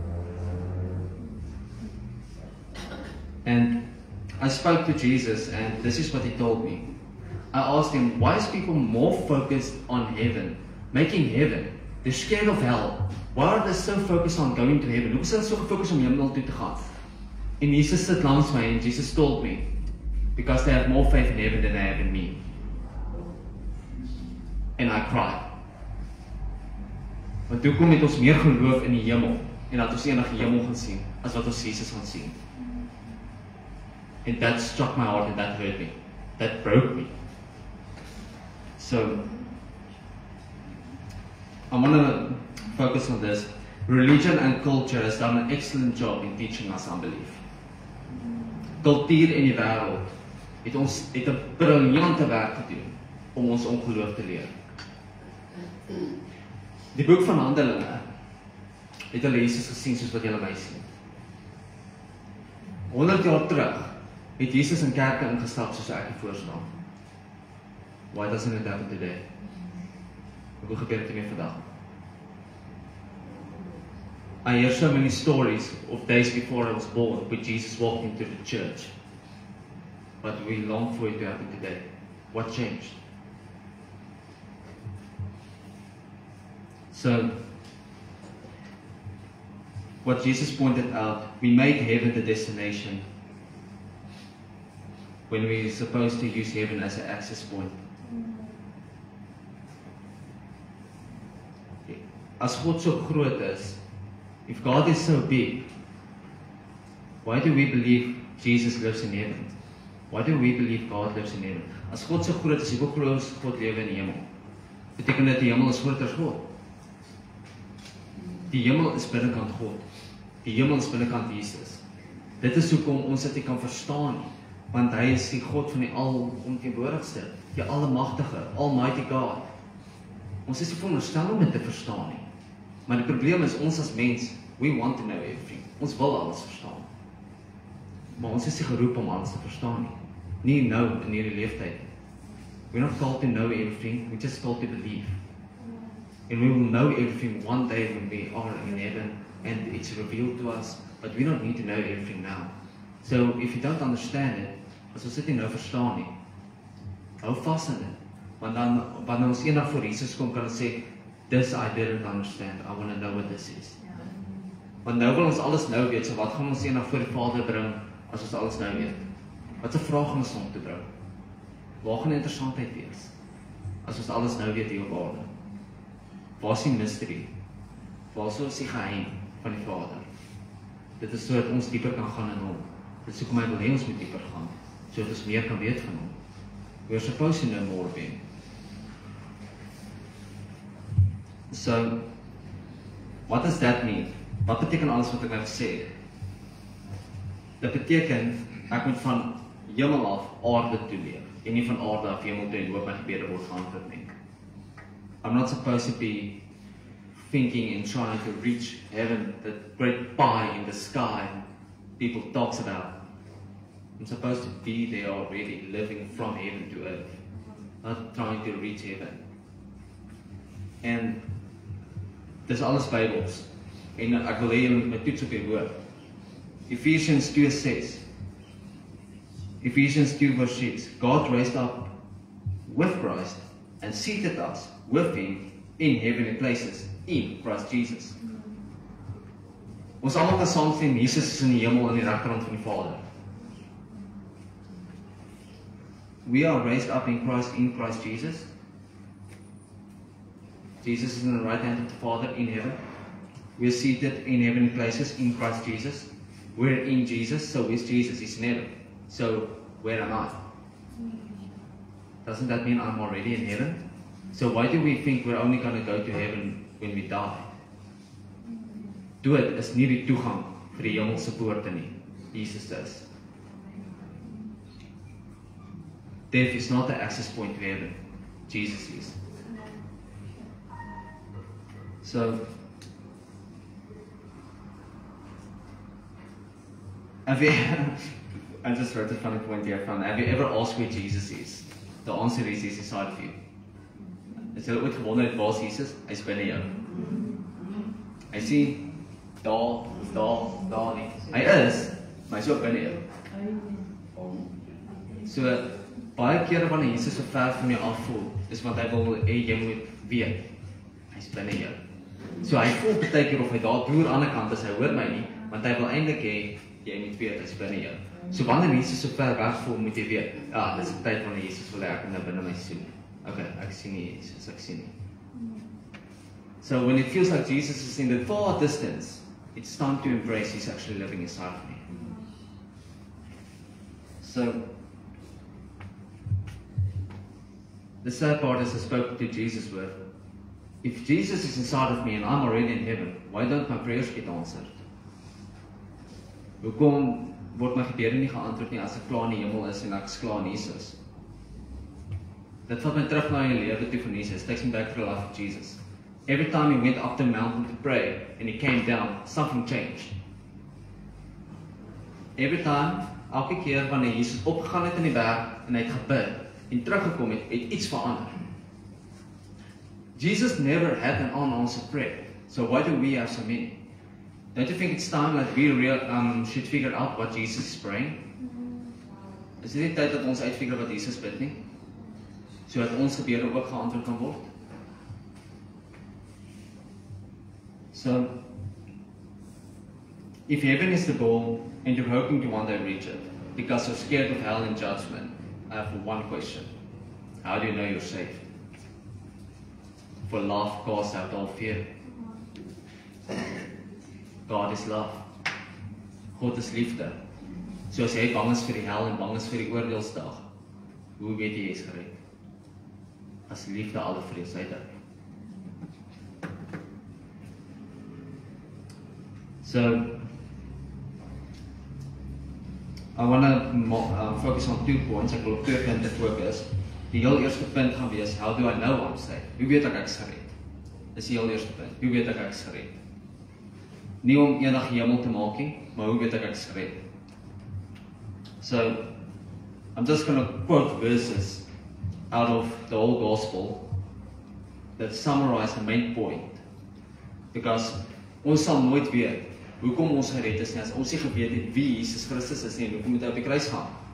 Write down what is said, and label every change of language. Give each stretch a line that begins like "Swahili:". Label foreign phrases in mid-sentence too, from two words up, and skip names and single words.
English: And I spoke to Jesus and this is what he told me. I asked him, why is people more focused on heaven, making heaven? They're scared of hell. Why are they so focused on going to heaven?
Afrikaans: Hoekom is hulle so gefocus om hemel toe te gaan? En Jesus sit langs my en
English: Jesus told me, because they have more faith in heaven than they have in me. And I cried.
Afrikaans: Want hoekom het ons meer geloof in die hemel en dat ons eendag die hemel gaan sien as wat ons Jesus gaan sien?
English: And that struck my heart and that hurt me. That broke me. So, I want to focus on this. Religion and culture has done an excellent job in teaching us unbelief.
Afrikaans: Kultuur in die wêreld het 'n briljante werk gedoen om ons ongeloof te leer. Die boek van Handelinge het hulle Jesus gesien soos wat julle my sien. 100 jaar terug het Jesus in kerke ingestap soos ek hier voor staan.
English: Why doesn't it happen today?
Afrikaans: Hoe gebeur dit nie vandag?
English: I hear so many stories of days before I was born, when Jesus walked into the church. But we long for it to happen today. What changed? So, what Jesus pointed out, we made heaven the destination when we're supposed to use heaven as an access point.
Afrikaans: As God so groot is,
English: if God is so big, why do we believe Jesus lives in heaven? Why do we believe God lives in heaven?
Afrikaans: As God so groot is, hoe glo ons God lewe in die hemel? Beteken dit die hemel is groter as God? Die hemel is binnekant God. Die hemel is binnekant Jesus. Dit is hoekom ons dit nie kan verstaan nie, want hy is die God van die alomteenwoordigste, die almagtige,
English: Almighty God.
Afrikaans: Ons is nie veronderstel om dit te verstaan nie. Maar die probleem is, ons as mens,
English: we want to know everything.
Afrikaans: Ons wil alles verstaan. Maar ons is nie geroep om alles te verstaan nie. Nie nou in hierdie leeftyd.
English: We're not called to know everything, we're just called to believe. And we will know everything one day when we are in heaven and it's revealed to us, but we don't need to know everything now. So if you don't understand it,
Afrikaans: as ons dit nie nou verstaan nie, hou vas in dit. Want dan, wanneer ons eendag voor Jesus kom, kan ons sê,
English: this I didn't understand, I want to know what this is.
Afrikaans: Want nou wil ons alles nou weet, so wat gaan ons eendag voor die Vader bring, as ons alles nou weet? Wat 'n vraag gaan ons hom toe bring? Waar gaan die interessantheid wees? As ons alles nou weet hier op aarde? Waar is die mystery? Waar is die geheim van die Vader? Dit is sodat ons dieper kan gaan in hom. Dit is hoekom hy wil hê ons moet dieper gaan, sodat ons meer kan weet van hom.
English: We're supposed to know more of him. So, what does that mean?
Afrikaans: Wat beteken alles wat ek nou gesê het? Dit beteken, ek moet van hemel af aarde toe leef, en nie van aarde af hemel toe en hoop my gebede word geantwoord nie.
English: I'm not supposed to be thinking and trying to reach heaven, that great pie in the sky people talks about. I'm supposed to be there already, living from heaven to earth, not trying to reach heaven.
Afrikaans: En dis alles Bybels. En ek wil hê julle moet my toets op die woord.
English: Ephesians 2:6. Ephesians 2 verse 6. God raised up with Christ and seated us with him in heavenly places in Christ Jesus.
Afrikaans: Ons almal kan saam sê Jesus is in die hemel aan die regterhand van die Vader.
English: We are raised up in Christ Jesus. Jesus is in the right hand of the Father in heaven. We are seated in heavenly places in Christ Jesus. We're in Jesus, so is Jesus, he's in heaven. So, where am I? Doesn't that mean I'm already in heaven? So why do we think we're only going to go to heaven when we die?
Afrikaans: Dood is nie die toegang vir die hemelse poorte nie. Jesus is.
English: Death is not the access point to heaven. Jesus is. So, have you, I just wrote a funny point here from, have you ever asked where Jesus is? The answer is he's inside of you.
Afrikaans: Is jy ooit gewonder het waar is Jesus? Hy's binne jou. Hy sien daar nie. Hy is, maar hy's ook binne jou. So, baie kere wanneer Jesus so ver van jou af voel, is want hy wil hê jy moet weet, hy's binne jou. So hy voel baie keer of hy daar deur aan die ander kant is, hy hoor my nie, want hy wil eintlik hê jy moet weet hy's binne jou. So wanneer Jesus so ver weg voel, moet jy weet, ja, dis die tyd wanneer Jesus wil hê ek nou binne my soen. Okay, ek sien nie Jesus, ek sien nie.
English: So when it feels like Jesus is in the far distance, it's time to embrace he's actually living inside of me. So, the sad part is I spoke to Jesus with, if Jesus is inside of me and I'm already in heaven, why don't my prayers get answered?
Afrikaans: Hoekom word my gebede nie geantwoord nie as ek klaar in die hemel is en ek is klaar in Jesus? Dit vat my terug na die lewe toe van Jesus.
English: Takes me back to the life of Jesus. Every time he went up the mountain to pray and he came down, something changed. Every time,
Afrikaans: elke keer wanneer Jesus opgegaan het in die berg en hy het gebid en teruggekom het, het iets verander.
English: Jesus never had an unanswered prayer. So why do we have so many? Don't you think it's time that we should figure out what Jesus is praying?
Afrikaans: Is dit nie tyd dat ons uitfigure wat Jesus bid nie? Sodat ons gebede ook geantwoord kan word?
English: So, if heaven is the goal and you're hoping to one day reach it, because you're scared of hell and judgment, I have one question. How do you know you're saved? For love casts out all fear. God is love.
Afrikaans: God is liefde. So as jy bang is vir die hel en bang is vir die oordeelsdag, hoe weet jy is gered? As liefde alle vrees uitdruk.
English: So, I want to focus on 2 points.
Afrikaans: Ek wil op 2 punte fokus. Die heel eerste punt gaan wees,
English: how do I know I'm saved?
Afrikaans: Hoe weet ek is gered? Dis die heel eerste punt. Hoe weet ek is gered? Nie om eendag hemel te maak nie, maar hoe weet ek is gered?
English: So, I'm just going to quote verses out of the whole gospel that summarize the main point.
Afrikaans: Because ons sal nooit weet hoekom ons gered is nie, as ons nie geweet het wie Jesus Christus is nie, en hoekom moet hy op die kruis gaan.